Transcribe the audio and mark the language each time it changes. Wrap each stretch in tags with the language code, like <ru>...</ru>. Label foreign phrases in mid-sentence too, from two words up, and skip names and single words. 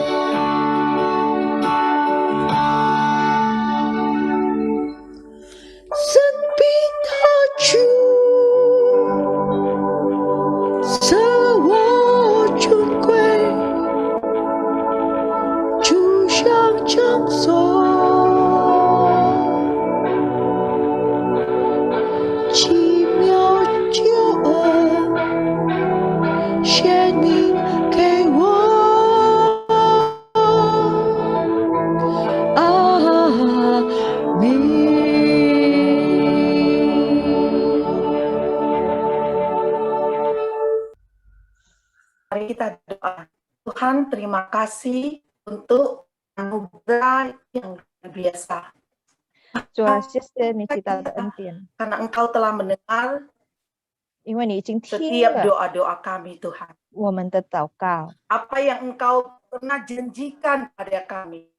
<zh>生命的主，赐我尊贵，就像장소，奇妙救恩，显明给我。阿门。</zh> <id>Mari kita doa. Tuhan, terima kasih untuk anugerah yang luar biasa.</id> <zh>主啊，谢谢你极大的恩典，</zh> <id>Karena Engkau telah mendengar</id> <zh>因为你已经听</zh> <id>setiap</id> <zh>了</zh> <id>doa-doa kami, Tuhan.</id> <zh>我们的祷告，</zh> <id>Apa yang Engkau pernah janjikan pada kami.</id>